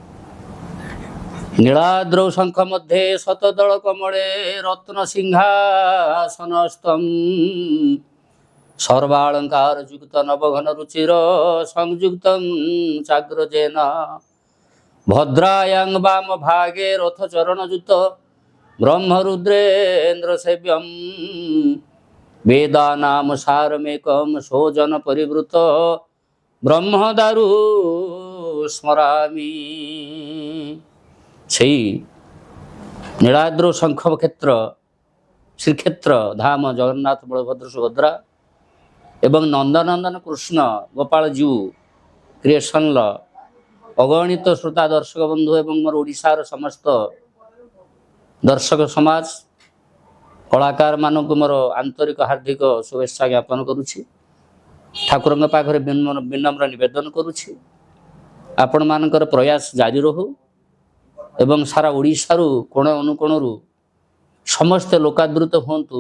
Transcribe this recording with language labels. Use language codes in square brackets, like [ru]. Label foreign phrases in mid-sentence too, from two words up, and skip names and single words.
[sa] नीलाद्रौ शंख मध्ये शतदल कमले रत्न सिंहासनस्थं सर्वालंकार युक्त नवघन रुचिर संयुक्त चाग्रजेन भद्रायां वाम भागे रथ चरणयुत ब्रह्मरुद्रेन्द्र सेव्यं वेदानाम सारमेकं सोजन परिवृत ब्रह्मदारु स्मरामि। [or] ଛଇ ନୀଳାଦ୍ରୌ ଶଙ୍ଖ କ୍ଷେତ୍ର ଶ୍ରୀକ୍ଷେତ୍ର ଧାମ ଜଗନ୍ନାଥ ବଳଭଦ୍ର ସୁଭଦ୍ରା ଏବଂ ନନ୍ଦନନ୍ଦନ କୃଷ୍ଣ ଗୋପାଳ ଜୀଉ କ୍ରିଏସନ ଅଗଣିତ ଶ୍ରୋତା ଦର୍ଶକ ବନ୍ଧୁ ଏବଂ ମୋର ଓଡ଼ିଶାର ସମସ୍ତ ଦର୍ଶକ ସମାଜ କଳାକାର ମାନଙ୍କୁ ମୋର ଆନ୍ତରିକ ହାର୍ଦ୍ଦିକ ଶୁଭେଚ୍ଛା ଜ୍ଞାପନ କରୁଛି। ଠାକୁର ପାଖରେ ବିନମ୍ର ନିବେଦନ କରୁଛି ଆପଣ ମାନଙ୍କର ପ୍ରୟାସ ଜାରି ରହୁ ଏବଂ ସାରା ଓଡ଼ିଶାରୁ କୋଣ ଅନୁକୋଣରୁ ସମସ୍ତ ଲୋକାଦୃତ ହୁଅନ୍ତୁ।